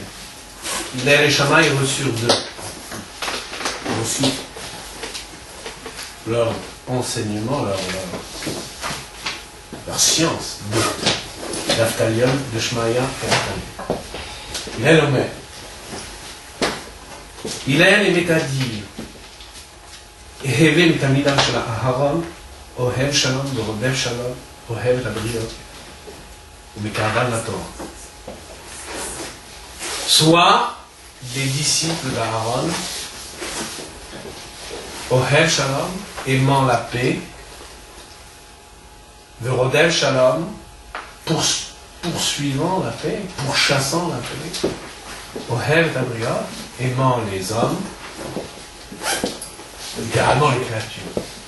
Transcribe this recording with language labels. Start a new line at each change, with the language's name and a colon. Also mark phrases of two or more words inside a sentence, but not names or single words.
French: Hillel et Shammai reçurent d'eux aussi leur enseignement, leur science d'Aftalion, de Shmaya et Aftalion.
Hebrew: הלל אומר.
French: Hillel aimait à dire
Hebrew: הוי מתלמידיו של אהרן, אוהב שלום, ורודף שלום, אוהב את הבריות, ומקרבן לתורה.
French: Soit des disciples d'Aaron,
Hebrew: אוהב שלום,
French: aimant la paix,
Hebrew: ורודף שלום,
French: poursuivant la paix, pourchassant la paix,
Hebrew: אוהב את הבריות,
French: aimant les hommes, littéralement les créatures.